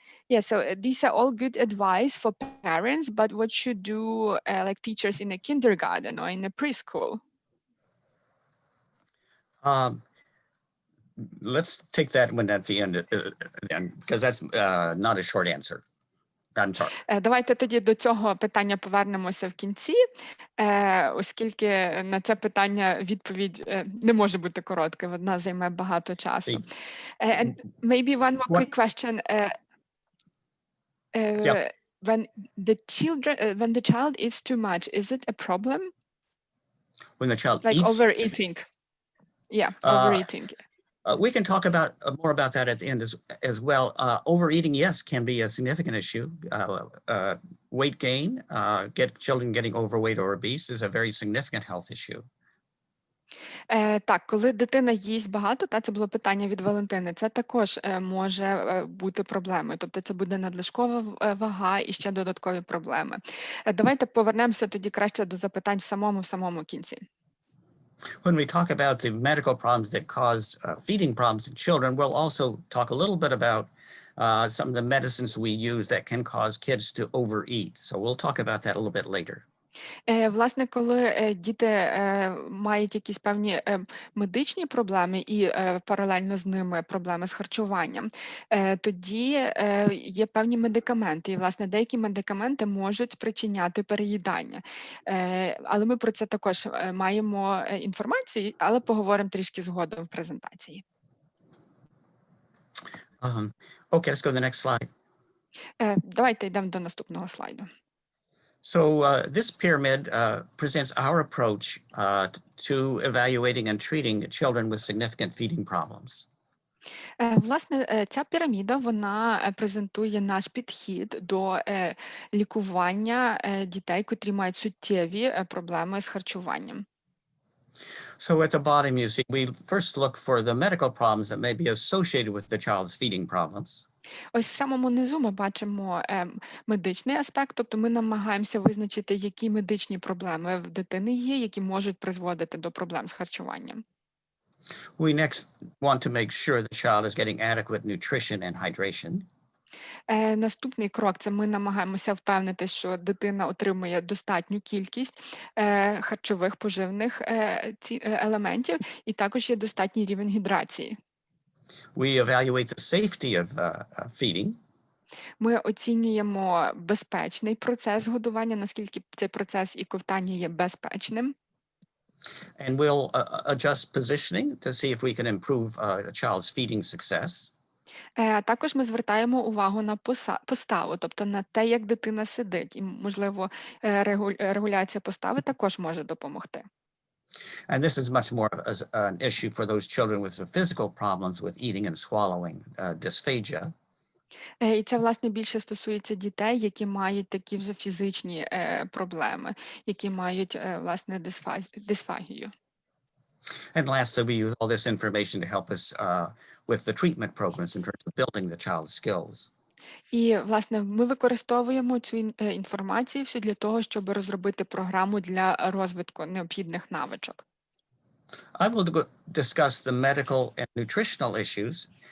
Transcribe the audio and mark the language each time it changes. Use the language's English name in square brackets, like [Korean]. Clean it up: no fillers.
[English] Yeah, so these are all good advice for parents, but what should do like teachers in a kindergarten or in a preschool? Let's take that one at the end, because that's not a short answer. I'm sorry. [Ukrainian] Давайте тоді до цього питання повернемося в кінці, оскільки на це питання відповідь не може бути короткою, вона займе багато часу. [English] And maybe one more quick question. When the child eats too much, is it a problem? When the child like eats, overeating. Yeah, overeating. We can talk about more about that at the end as well. Overeating, yes, can be a significant issue. Weight gain, children getting overweight or obese is a very significant health issue. [Ukrainian] Так, коли дитина їсть багато, це було питання від Валентини, це також може бути проблемою. Тобто це буде надлишкова вага і ще додаткові проблеми. Давайте повернемося тоді краще до запитань в самому кінці. [English] When we talk about the medical problems that cause feeding problems in children, we'll also talk a little bit about some of the medicines we use that can cause kids to overeat. So we'll talk about that a little bit later. [Ukrainian] Власне, коли діти мають якісь певні медичні проблеми і паралельно з ними проблеми з харчуванням, тоді є певні медикаменти. І, власне, деякі медикаменти можуть спричиняти переїдання. Але ми про це також маємо інформацію, але поговоримо трішки згодом в презентації. [English] Okay, let's go to the next slide. [Ukrainian] Давайте йдемо до наступного слайду. [English] So this pyramid presents our approach to evaluating and treating children with significant feeding problems. [Ukrainian] Власне, ця піраміда, вона презентує наш підхід до лікування дітей, котрі мають суттєві проблеми з харчуванням. [English] So at the bottom, you see, we first look for the medical problems that may be associated with the child's feeding problems. [Ukrainian] Ось в самому низу ми бачимо медичний аспект, тобто ми намагаємося визначити, які медичні проблеми в дитини є, які можуть призводити до проблем з харчуванням. [English] We next want to make sure the child is getting adequate nutrition and hydration. [Ukrainian] Наступний крок – це ми намагаємося впевнити, що дитина отримує достатню кількість харчових поживних елементів і також є достатній рівень гідрації. [English] We evaluate the safety of feeding. [Ukrainian] Ми оцінюємо безпечний процес годування, наскільки цей процес і ковтання є безпечним. [English] And we'll adjust positioning to see if we can improve the child's feeding success. [Ukrainian] Також ми звертаємо увагу на поставу, тобто на те, як дитина сидить. І, можливо, регуляція постави також може допомогти. [English] And this is much more an issue for those children with the physical problems with eating and swallowing, dysphagia. [Ukrainian] І це, власне, більше стосується дітей, які мають такі вже фізичні проблеми, які мають, власне, дисфагію. [English] And lastly, we use all this information to help us with the treatment programs in terms of building the child's skills. [Ukrainian] І, власне, ми використовуємо цю інформацію всю для того, щоб розробити програму для розвитку необхідних навичок. [English] I will discuss the medical and nutritional issues